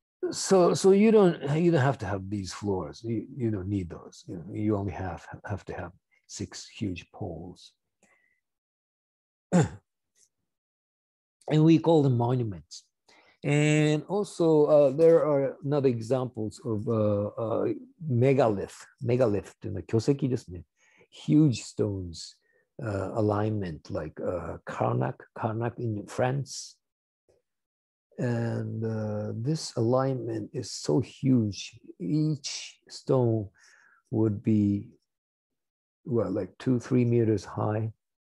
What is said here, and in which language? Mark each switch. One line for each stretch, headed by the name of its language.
English: So you don't have to have these floors. You don't need those. You only have to have 6 huge poles. And we call them monuments. And also there are another examples of megalith.
Japanese: Megalith っていうのは巨石ですね。
English: Huge stones alignment like Karnak in France. And this alignment is so huge. Each stone would be, well, like 2-3 meters high.